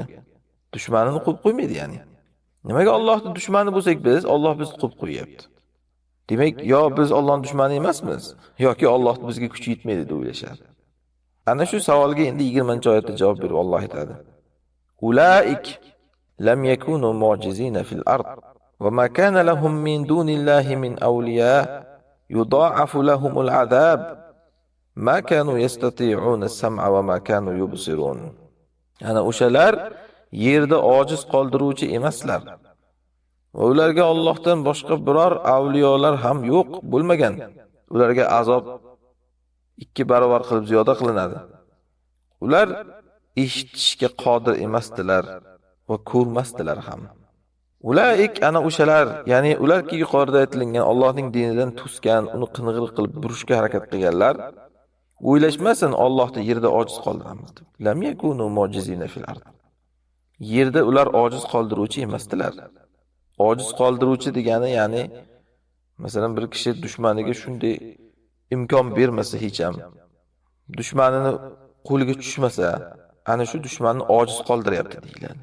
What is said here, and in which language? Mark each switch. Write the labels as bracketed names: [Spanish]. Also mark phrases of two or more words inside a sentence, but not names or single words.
[Uzbek] Dushmanini qo'yib qo'ymaydi ya'ni. Nimaga Allohning dushmani bo'lsak biz, Alloh bizni qo'yib qo'yapti? Demak, yo biz Allohning dushmani emasmiz, yoki Alloh bizga kuchi yetmaydi deb o'ylashadi. Ana shu savolga endi 20-oyatda javob berib Alloh aytadi: [Arabic] "أولئك لم يكونوا معجزين في الأرض وما كان لهم من دون الله من أولياء يضاعف لهم العذاب ما كانوا يستطيعون السمع وما كانوا يبصرون." [Uzbek] Ana o'shalar yerda ojiz qoldiruvchi emaslar. Va ularga Allohdan boshqa biror avliyolar ham yo'q bo'lmagan. Ularga azob 2 barobar qilib ziyoda qilinadi. Ular eshitishga qodir emasdilar va ko'rmasdilar ham. Ulaik ana o'shalar, ya'ni ularki yuqorida aytilgan Allohning dinidan to'sgan, uni qing'ir qilib burishga harakat qilganlar, o'ylashmasin Allohni yerda ojiz qoldiramiz deb. [Arabic] لم يكونوا معجزين في الأرض. [Uzbek] Yerda ular ojiz qoldiruvchi emasdilar. Ojiz qoldiruvchi degani, ya'ni masalan bir kishi dushmaniga shunday imkon bermasa hech ham, dushmanini qo'liga tushmasa, ana shu dushmanni ojiz qoldiryapti deyiladi.